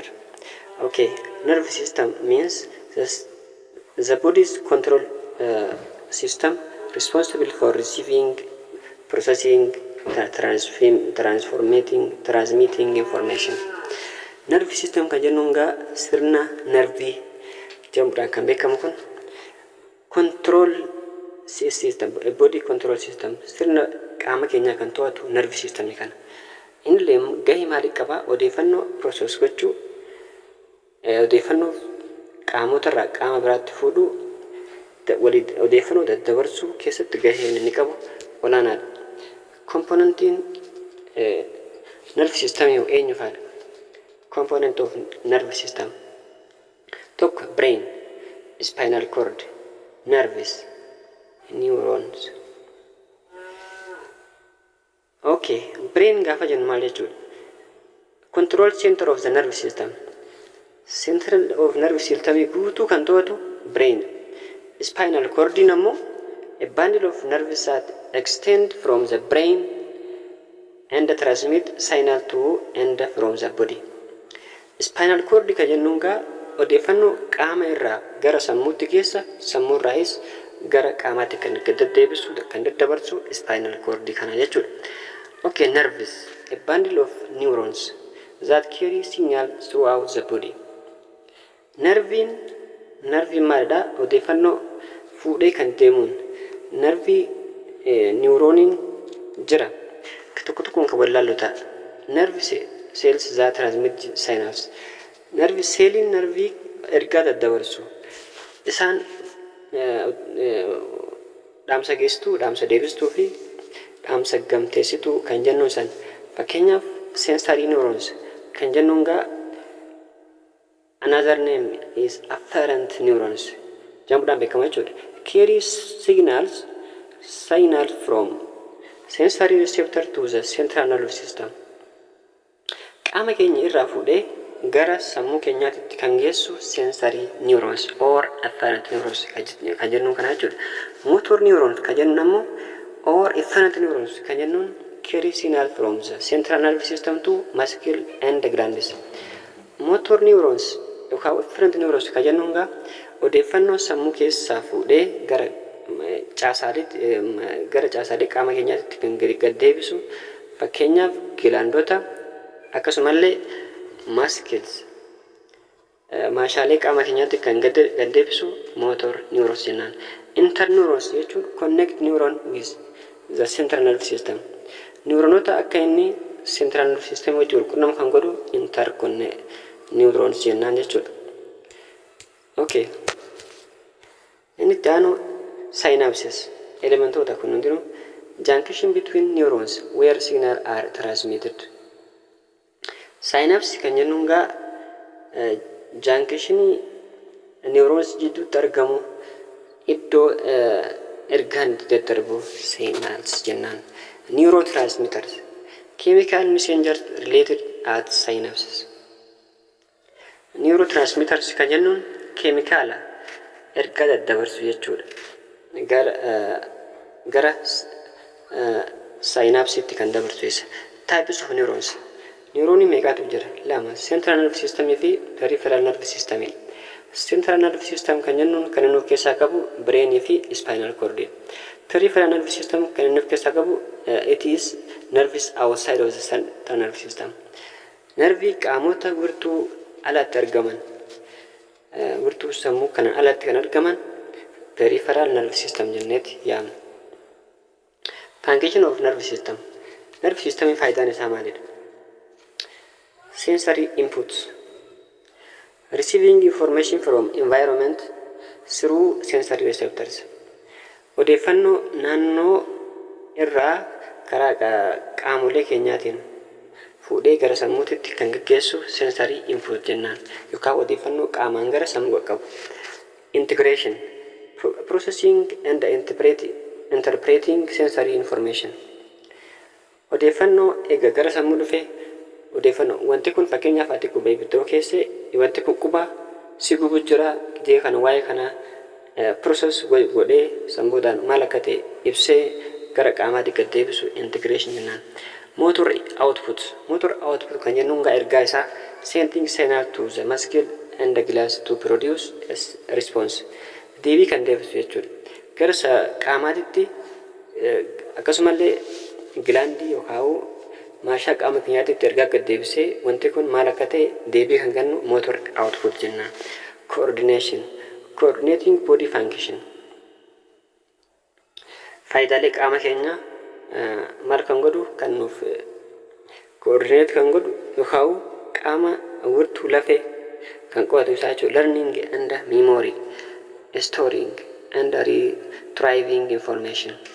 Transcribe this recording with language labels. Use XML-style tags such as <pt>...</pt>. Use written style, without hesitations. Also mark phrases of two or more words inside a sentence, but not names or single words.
<en>Okay, nerve system means the body's control system responsible for receiving, processing, transmitting information. Nerve system</en> <om>kan jenunga sirna nervi jamudhaan kan beekamu kun</om> <en>control system, body control system</en> <om>sirna qaama keenya kan to'atu</om> <en>nerve system</en> <om>kana. Inillee gahee maalii qaba? Odeeffannoo process gochuu, odeeffannoo qaamota irraa qaama biraatti fuudhuu, odeeffannoo daddabarsuu keessatti gahee inni qabu olaanaadha. Componentiin</om> <en>nerve system</en> <om>yoo eenyu faadha?</om> <en>Component of nerve system tokko brain, spinal cord, nerves, neurons.</en> <om>Okay, brain gaafa jennu maal jechuudha?</om> <en>Control center of the nerve system. Central of nerve system</en> <om>guutuu kan to'atu</om> <en>brain. Spinal cord ammoo a bundle of nerves that extend from the brain and transmit signal to and from the body. Spinal cord</en> <om>kan jennuun gaa odeeffannoo qaama irraa gara sammuutti keessa, sammuu irraas gara qaamaatti kan deddeebisu kan daddabarsu</om> <en>spinal cord</en> <om>kana jechuudha.</om> <en>Okay, nerves, a bundle of neurons that carry signal throughout the body.</en> <om>Nerve maalidha? Odeeffannoo fuudhee kan deemuun. Nerve neuroniin jira. Tokko tokkoon kan walaallu ta'a.</om> <en>Nerve cells that transmit synapses.</en> <om>Nerve celliin nerve ergaa daddabarsu. Isaan dhaamsa geessituu, dhaamsa deebistuu fi dhaamsa gamteessituu kan jennuun san. Fakkeenyaaf</om> <en>sensory neurons</en> <om>kan jennuun gaa</om> <en>another name is afferent neurons</en> <om>jedhamuudhaan beekama jechuudha.</om> <en>Carry signal from sensory receptor to the central nervous system.</en> <om>Qaama keenya irraa fuudhee gara sammuu keenyaatti kan geessu</om> <en>sensory neurons or afferent neurons</en> <om>kan jennuun kana jechuudha.</om> <en>Motor neurons</en> <om>kan jennuun ammoo</om> <en>or efferent neurons</en> <om>kan jennuun</om> <en>carry signal from the central nervous system to muscle and glands. Motor neurons</en> <om>yookaan</om> <en>efferent neurons</en> <om>kan jennuun gaa odeeffannoo sammuu keessaa fuudhee gara caasaalee qaama keenyaatti kan gad deebisu. Fakkeenyaaf gilaandota akkasumallee muscles maashaalee qaama keenyaatti kan gad deebisu</om> <en>motor neurons</en> <om>jennaan.</om> <en>Interneurons jechuun connect neuron with the central nervous system.</en> <om>Neuronota akka inni</om> <en>central nervous system</en> <om>wajjin walqunnam kan godhu interneurons jennaan jechuudha.</om> <en>Okay.</en> <om>Inni itti aanu</om> <en>synapses</en> <om>elementoota kun hundinuu</om> <en>junction between neurons where signal are transmitted.</en> <om>Synapse kan jennuun gaa</om> <en>junction neurons</en> <om>jidduutti argamu iddoo ergaan daddarbu signals jennaan.</om> <en>Neurotransmitters, chemical messengers related at synapses.</en> <om>Neurotransmitters kan jennuun keemikaala ergaa daddabarsu jechuudha. Gara synapsitti kan dabarsu isa.</om> <en>Types of neurons.</en> <om>Neuronii meeqatu jira? Lama.</om> <en>Central nervous system fi peripheral nervous system. Central nervous system</en> <om>kan jennuun kan inni of keessaa qabu brain fi</om> <en>spinal cord. Peripheral nervous system</en> <om>kan inni of keessaa qabu</om> <en>it is nerves outside of the central nervous system.</en> <om>Nervii qaamota wirtuu alatti argaman wirtuu sammuu kan alatti kan argaman</om> <en>peripheral nervous system</en> <om>jenneeti yaamna.</om> <en>Function of nervous system.</en> <om>Nervous system faayidaan isaa maalidha?</om> <en>Sensory inputs. Receiving information from environment through sensory receptors.</en> <om>Odeeffannoo naannoo irraa karaa qaamolee keenyaatiin fuudhee gara sammuutitti kan gaggeessu</om> <en>sensory input</en> <om>jennaan yookaan odeeffannoo qaamaan gara sammuu qaqqabu.</om> <en>Integration. Processing and interpreting sensory information.</en> <om>Odeeffannoo eega gara sammuu dhufee odeeffannoo wanti kun fakkeenyaaf ati qubee bidiruu keessa wanti kun qubaa si gubu jira jee kana waa'ee kana process godhee sammuudhaan maal akka ta'e ibsee gara qaamaatti gad deebisu integration jennaan.</om> <en>Motor output</en> <om>kan jennuun ergaa isaa</om> <en>sending signal to the muscle and the glands to produce a response.</en> <om>Deebii kan deebisu jechuudha. Gara qaamaatti akkasumallee gilaandii yookaan maashaa qaama keenyaatti ergaa gad deebisee wanti kun maal akka ta'e deebii kan kennu</om> <en>motor output</en> <om>jennaan.</om> <en>Coordination. Coordinating body function.</en> <om>Faayidaalee qaama keenyaa maal kan godhu kan nuuf coordinate kan godhu yookaan qaama wirtuu lafee kan qo'atu isaa jechuudha.</om> <en>Learning and memory. Storing and retrieving information.</en>